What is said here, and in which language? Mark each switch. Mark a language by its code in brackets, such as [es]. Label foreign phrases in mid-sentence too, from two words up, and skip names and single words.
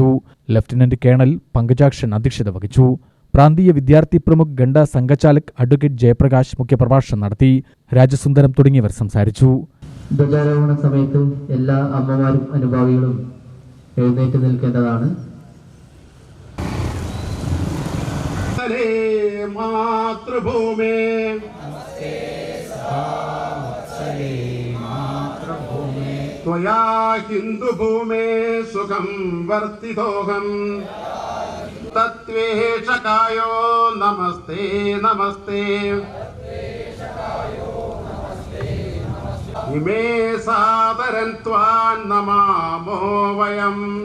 [ml] ലഫ്റ്റനന്റ് കേണൽ പങ്കജാക്ഷൻ അധ്യക്ഷത വഹിച്ചു. പ്രാന്തീയ വിദ്യാർത്ഥി പ്രമുഖ് ഗണ്ട സംഘചാലക് അഡ്വക്കേറ്റ് ജയപ്രകാശ് മുഖ്യപ്രഭാഷണം നടത്തി. രാജസുന്ദരം തുടങ്ങിയവർ സംസാരിച്ചു. ധ്വജാരോഹണ സമയത്ത് എല്ലാ അമ്മമാരും അനുഭാവികളും എഴുന്നേറ്റ് നിൽക്കേണ്ടതാണ്. [sa] मातृभूमे त्वया हिन्दुभूमे सुखं वर्तितोऽहम् तत्त्वेषकायो नमस्ते नमस्ते इमे सादरं त्वां नमामो वयम्.